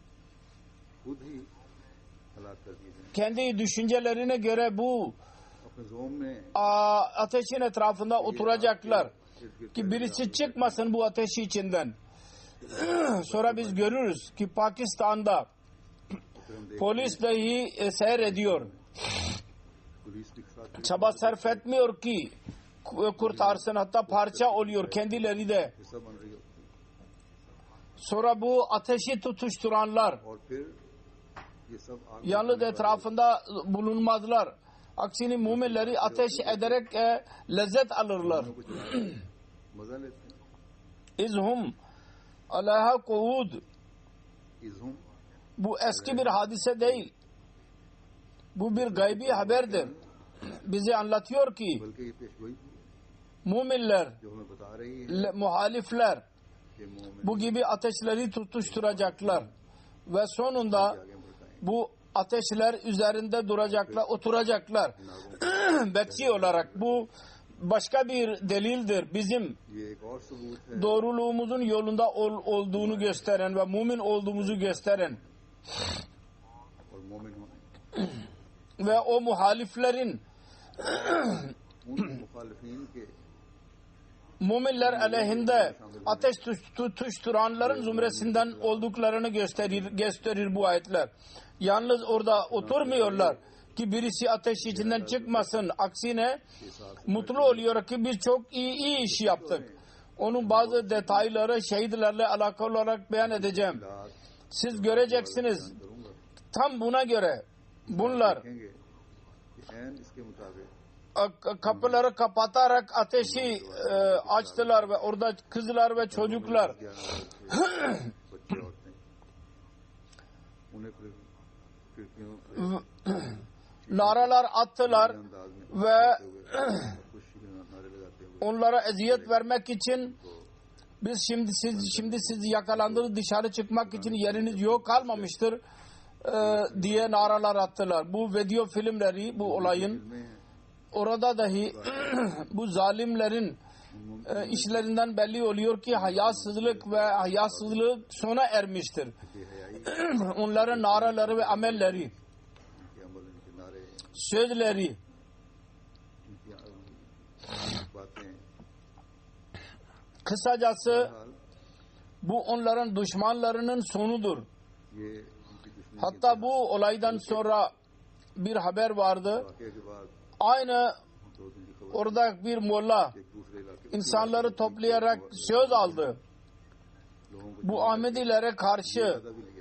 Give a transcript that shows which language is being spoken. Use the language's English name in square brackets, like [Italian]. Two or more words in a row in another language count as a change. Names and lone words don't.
[Turkish] Kendi düşüncelerine göre bu ateşin etrafında oturacaklar ki birisi çıkmasın bu ateşi içinden. Sonra biz görürüz ki Pakistan'da Polis dahi seyrediyor. [Urdu] پولیس بھی ساتھ [Turkish] Çaba sarf etmiyor ki kurtarsın, hatta parça oluyor kendileri de. [Urdu] حصہ بن رہی ہوتی ہے [Turkish] Sonra bu ateşi tutuşturanlar [Urdu] اور پھر یہ سب آگ [Turkish] yalnız etrafında bulunmazlar. Aksine müminleri ateş ederek lezzet alırlar. [Urdu] کو جلا کر مزا لیتے ہیں [Arabic] إذ هم عليها قعود. इज़हुम [Turkish] Bu eski bir hadise değil. Bu bir gaybi haberdir. Bize anlatıyor ki [Urdu] بلکہ یہ پیشگوئی [Turkish] müminler, [Urdu] جو ہمیں بتا رہی ہے [Turkish] muhalifler [Urdu] کہ مومن [Turkish] bu gibi ateşleri tutuşturacaklar ve sonunda [Urdu] آگے بڑھائیں [Turkish] bu ateşler üzerinde duracaklar, oturacaklar. Bekçi olarak bu başka bir delildir. Bizim [Urdu] یہ ایک اور ثبوت ہے [Turkish] doğruluğumuzun yolunda olduğunu gösteren ve mümin olduğumuzu gösteren [Urdu] اور مومن ہونے [Turkish] ve o muhaliflerin [Urdu] ان مخالفین کے [Turkish] müminler aleyhinde ateş tutuşturanların zümresinden olduklarını gösterir bu ayetler. Yalnız orada oturmuyorlar ki birisi ateş içinden çıkmasın. Aksine mutlu oluyor ki biz çok iyi iş yaptık. Onun bazı detayları şehitlerle alakalı olarak beyan edeceğim. [Urdu] रात [Turkish] Siz göreceksiniz. [Urdu] करूंगा [Turkish] Tam buna göre bunlar [Urdu] دیکھیں گے کہ عین اس کے مطابق [Turkish] kapıları kapatarak ateşi açtılar ve orada kızlar ve çocuklar [Urdu] بچے عورتیں انہیں پھر کھڑکیوں پے [Turkish] naralar attılar [Urdu] انداز میں [Turkish] ve [Urdu] خوشی کے نعرے لگاتے ہوئے [Turkish] onlara eziyet vermek için biz şimdi siz yakalandınız, dışarı çıkmak için yeriniz yok kalmamıştır diye naralar attılar. Bu video filmleri bu olayın [Urdu] में [Turkish] orada dahi bu zalimlerin işlerinden belli oluyor ki hayasızlık ve hayasızlık sona ermiştir. [Urdu] बेहयाई [Turkish] Onların naraları ve amelleri, [Urdu] کے عمل ان کے نعرے [Turkish] sözleri, [Urdu] ان کی باتیں [Turkish] kısacası [Urdu] हाल [Turkish] bu onların düşmanlarının sonudur. [Urdu] یہ ان کی دشمنی [Turkish] Hatta bu olaydan sonra bir haber vardı. [Urdu] واقعے کے بعد [Turkish] Aynı [Urdu] 2 دن کی خبر [Turkish] orada bir molla [Urdu] ایک دوسرے علاقے [Turkish] insanları toplayarak söz aldı. [Urdu] لوگوں کو [Turkish] Bu Ahmedilere karşı, [Urdu] زیادہ بھی لیا ہے